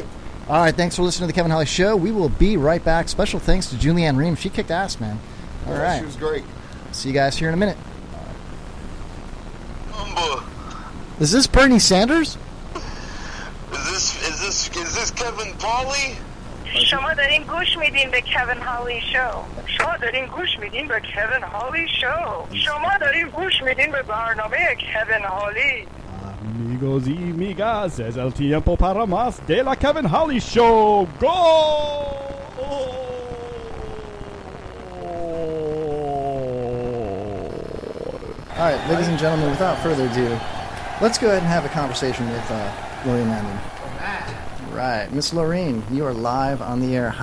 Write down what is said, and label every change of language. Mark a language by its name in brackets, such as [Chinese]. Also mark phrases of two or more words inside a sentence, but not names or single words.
[English] Thanks for listening to the Kevin Hawley Show. We will be right back. Special thanks to Julie Ann Ream. She kicked ass, man. All right. She was great. See you guys here in a minute. Is this Bernie Sanders? Is this Kevin Pauly? [Persian] شما دارین گوش میدین به Kevin Hawley Show. شما دارین گوش میدین به Kevin Hawley Show. شما دارین گوش میدین به برنامه Kevin Hawley. [Spanish] Amigos y amigas, es el tiempo para más de la Kevin Hawley Show. Go! [English] All right, ladies and gentlemen, without further ado, let's go ahead and have a conversation with Lorraine Landon. Right, Miss Lorraine, you are live on the air.